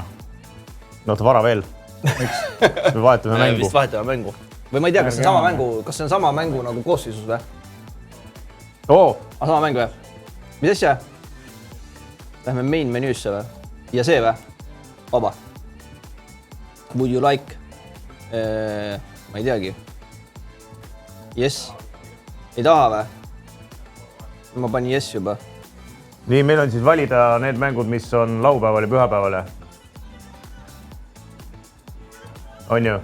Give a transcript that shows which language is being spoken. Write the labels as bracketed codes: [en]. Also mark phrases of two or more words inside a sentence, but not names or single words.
[et] No, ta vara veel. Me vahetame mängu. Vist vahetame mängu. Või ma ei tea, kas see on sama mängu nagu koosseisus või? Sama mäng või? Mis asja? Lähme main menüüsse või? Ja see või? Vaba. [en] Would you like? [et] Ma ei teagi. Yes. Ei taha või? Ma panin yes juba. Nii, meil on siis valida need mängud, mis on laupäeval ja pühapäeval. On ju?